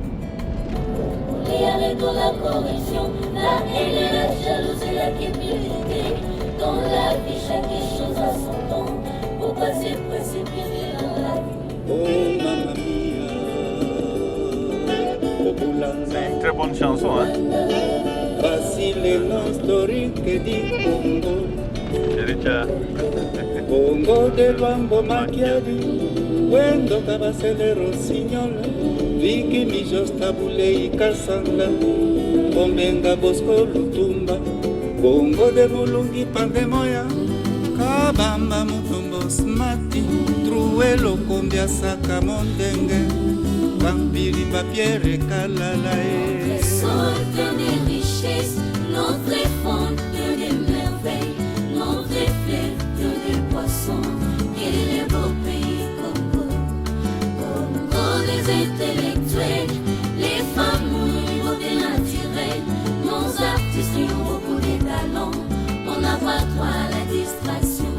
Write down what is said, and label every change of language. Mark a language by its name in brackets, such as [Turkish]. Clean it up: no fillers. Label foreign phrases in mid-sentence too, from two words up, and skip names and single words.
[French] La corruption, la haine, la jalousie, la cupidité. Dans la vie, chaque chose a son temps. Pour pas se précipiter dans la vie. [Italian] Oh mamma mia. [French] C'est une très bonne chanson, hein? Facile l'historique di Congo. Congo de Luambo Macchiari. Wendo Cabacele Rossignol. Viki Mijos Tabulei Kasanga. Kombenga Bosco Lutumba. Congo de Mulungi Pandemoya. Kabamba Mutombo Smati. Truelo Kombia Saka Mondenge. Vampiri Papiere Kalalae. Sorte des richesses, notre fonte des merveilles, notre fleuve des poissons, et les beaux pays Congo. Congo des intellectuels, les femmes beauté naturelle, nos artistes ont beaucoup de talents, on n'a pas droit à la distraction.